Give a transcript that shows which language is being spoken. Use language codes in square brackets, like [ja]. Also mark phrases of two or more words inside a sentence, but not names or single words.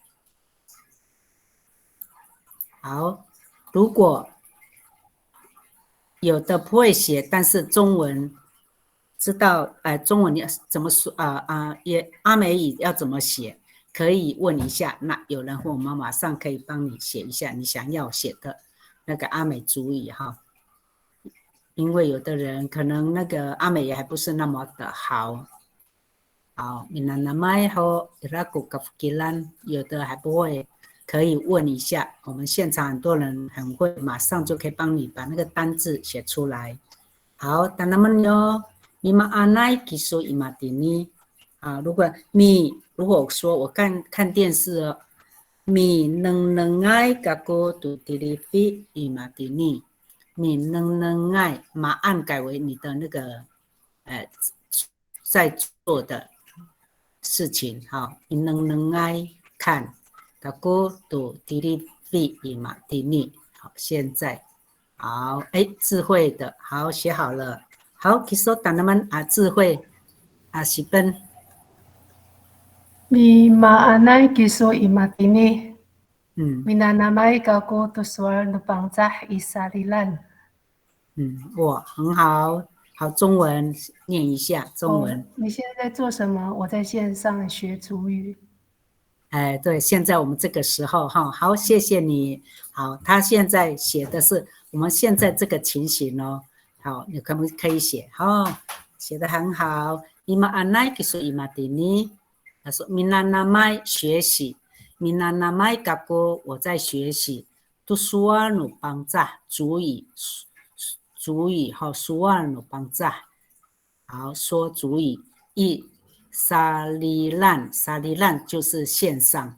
[zh] 好，如果有的不会写，但是中文知道，中文你怎么说也阿美语要怎么写，可以问一下。那有人问我们，马上可以帮你写一下你想要写的那个阿美族语哈。因为有的人可能那个阿美也还不是那么的好。 [ami] 好，minanamai ho iraku kafkilan， [zh] 有的还不会，可以问一下。我们现场很多人很会，马上就可以帮你把那个单字写出来。 [ami] 好， [zh] 当他们哟， [ami] ima anai kisu ima dini。 [zh] 啊，如果我说我看电视哦 ， [ami] mi nengai gaku tu televi ima dini。 mi nengai [zh] 马按改为你的那个在做的事情，好，你能爱看， [ami] aku tu televi ima dini。 [zh] 好，现在好，智慧的，好，写好了。好 ，kiso 等他们智慧10分。 [ami] Mi maanay kiso imatini. Minanamay kako tusuar nupangzah isarilan。 [zh] 哇，很好，好，中文念一下中文。你现在在做什么？我在线上学族语。对，现在我们这个时候哈，好，谢谢你。好，他现在写的是我们现在这个情形哦。好，你可不可以写？写得很好。 [ami] ima anai kisu ima dini。 [zh] 他说 minanamai 学习 [ami] minanamai gaku [zh] 我在学习 [ami] tusuanu bangza [zh] 主语好 [ami] suanu bangza [zh] 好说主语一 salilan 就是线上。